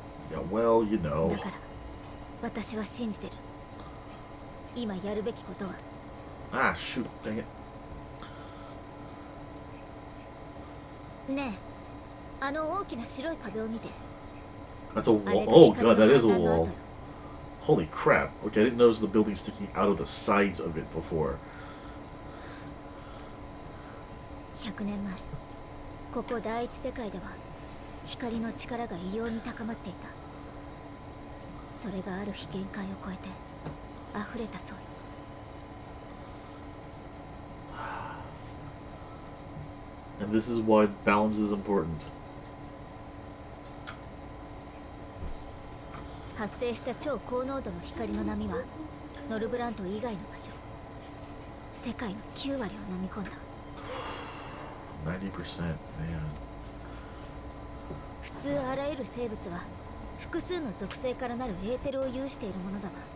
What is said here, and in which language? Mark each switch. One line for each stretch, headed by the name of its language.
English: Yeah, well, you know.
Japanese: だから私は信じてる。今やるべきことは。
English: Ah, shoot, dang it.
Japanese: ねえ、あの大きな白い壁を見て。
English: That's a wall. Oh god, that is a wall. Holy crap. Okay, I didn't notice the building sticking out of the sides of it before.
Japanese: 100年前、ここ第一世界では光の力が異様に高まっていた。それがある日限界を超えて溢れたそうよ。
English: And this is why balance is important.
Japanese: 発生した超高濃度の光の波はノルブラント以外の場所、世界の9割を飲み込んだ。
English: 90%, man.
Japanese: 普通あらゆる生物は複数の属性からなるエーテルを有しているものだわ。